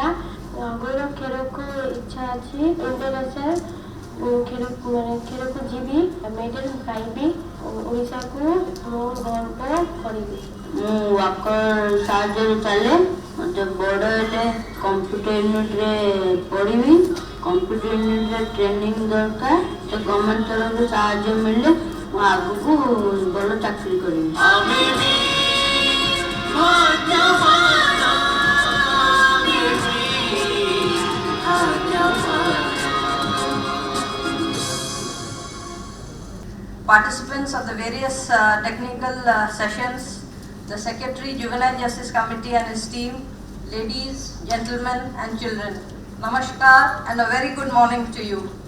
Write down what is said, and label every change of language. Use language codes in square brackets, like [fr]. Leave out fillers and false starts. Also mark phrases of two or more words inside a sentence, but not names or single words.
[or] ଆଗର ଖେଳକୁ ଇଚ୍ଛା ଅଛି, ଇଣ୍ଟରନ୍ୟାସନାଲ ଖେଳକୁ ଯିବି, ମେଡାଲ ପାଇବି, ଓଡ଼ିଶାକୁ ମୁଁ ଗର୍ବ କରିବି। ମୁଁ ୱାକର ସାହାଯ୍ୟରେ ଚାଲେ। ମୋତେ ବଡ଼ ହେଲେ [en] computer unit [or] ପଢ଼ିବି। [en] computer unit [or] ଟ୍ରେନିଂ ଦରକାର। ତ ଗଭର୍ଣ୍ଣମେଣ୍ଟ ତରଫରୁ ସାହାଯ୍ୟ ମିଳିଲେ ମୁଁ ଆଗକୁ ଭଲ ଚାକିରି କରିବି। [en] Participants of the various technical sessions, the Secretary, Juvenile Justice Committee and his team, ladies, gentlemen and children, Namaskar and a very good morning to you.